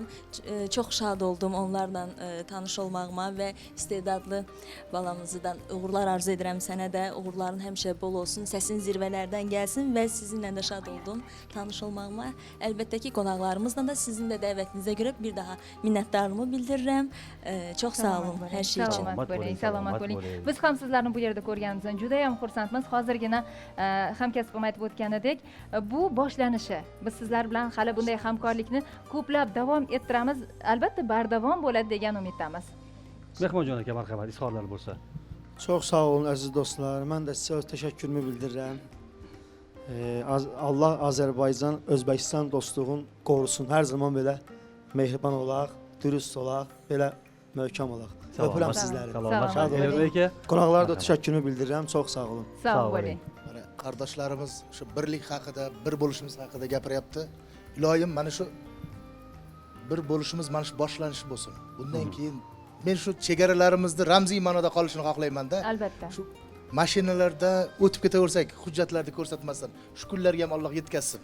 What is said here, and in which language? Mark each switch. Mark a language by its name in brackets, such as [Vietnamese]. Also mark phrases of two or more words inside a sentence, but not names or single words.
[Azerbaijani] Çox şad oldum onlarla tanış olmağıma və istedadlı balamızdan uğurlar arzu edirəm sənə də. Uğurların həmişə bol olsun, səsin zirvələrdən gəlsin və sizinlə də şad oldum tanış olmağıma. Əlbəttə ki, qonaqlarımızla da sizin də dəvətinizə görə bir daha minnətdarlığımı bildirirəm. Çox sağ olun hər şey üçün. [Uzbek] Salamat bo'ling, salamat bo'ling. Biz ham sizlarni bu yerda ko'rganimizdan juda ham xursandmiz. Hozirgina hamkasbim aytib o'tganidek, bu boshlanishi. Biz sizlar bilan hali bunday hamkorlikni ko'plab davom ettiramiz. Albatta bardavom bo'ladi degan umiddamiz. Mehmonjon aka, marhamat, izhorlar bo'lsa. [Azerbaijani] Çox sağ olun əziz dostlar. Mən də sizə öz təşəkkürümü bildirirəm. Allah Azərbaycan, Özbəkistan dostluğun qorusun. Hər zaman belə mehriban olaq, dürüst olaq, belə möhkəm olaq. Öpürəm sizləri. Sağ olun. Qonaqlara da təşəkkürümü bildirirəm. Çox sağ olun. [Uzbek] Sağ bo'ling. Mana qardoshlarimiz shu birlik haqida, bir bo'lishimiz haqida gapiryapti. Iloyim, mana shu bir bo'lishimiz mana shu boshlanish bo'lsin. Bundan keyin men shu chegaralarimizni ramziy ma'noda qolishini xohlayman-da. Albatta. Shu mashinalarda o'tib ketaversak, hujjatlarni ko'rsatmasdan, shu kunlarga ham Alloh yetkazsin.